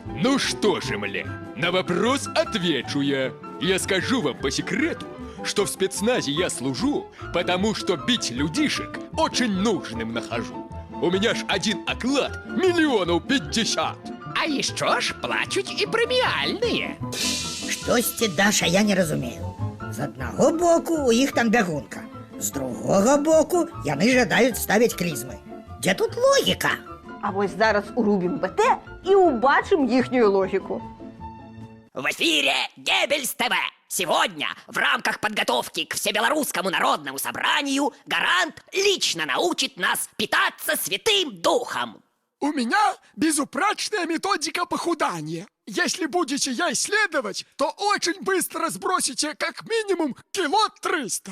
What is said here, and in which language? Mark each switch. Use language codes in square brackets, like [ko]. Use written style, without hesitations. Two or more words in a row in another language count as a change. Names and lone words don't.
[ru] Ну что же, мля, на вопрос отвечу я. Я скажу вам по секрету, что в спецназе я служу, потому что бить людишек очень нужным нахожу. У меня ж один оклад 50 000 000. А еще ж плачуть и премиальные. [be] Штосьці, Даша, я не разумею. З аднаго боку у іх там бягунка, з другога боку яны жадаюць ставіць клізмы. Дзе тут логіка? А вось зараз урубім БТ і убачым іхнюю логіку. [ru] В эфире Геббельс ТВ. Сегодня в рамках подготовки к Всебелорусскому народному собранию Гарант лично научит нас питаться Святым Духом. У меня безупречная методика похудания. Если будете ей следовать, то очень быстро сбросите как минимум 300 кило.